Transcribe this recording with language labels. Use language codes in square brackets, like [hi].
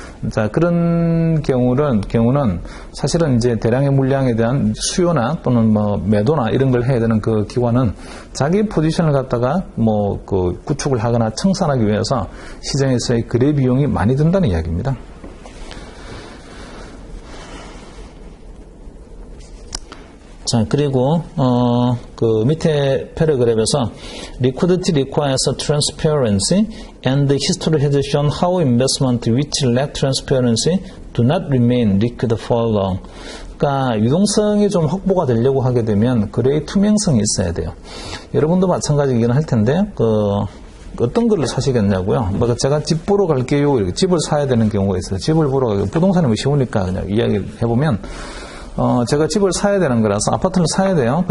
[ko] 자, 그런 경우는 사실은 이제 대량의 물량에 대한 수요나 또는 매도나 이런 걸 해야 되는 그 기관은 자기 포지션을 갖다가 구축을 하거나 청산하기 위해서 시장에서의 거래 비용이 많이 든다는 이야기입니다. 자, 그리고 밑에 패러그래프에서 [en] liquidity requires transparency and history has shown how investment which lack transparency do not remain liquid for long. [ko] 그러니까 유동성이 좀 확보가 되려고 하게 되면 거래의 투명성이 있어야 돼요. 여러분도 마찬가지이긴 할 텐데 어떤 거를 사시겠냐고요. 제가 집 보러 갈게요. 이렇게 집을 사야 되는 경우가 있어요. 집을 보러 가고 부동산이 쉬우니까 그냥 이야기를 해보면 제가 집을 사야 되는 거라서 아파트를 사야 돼요.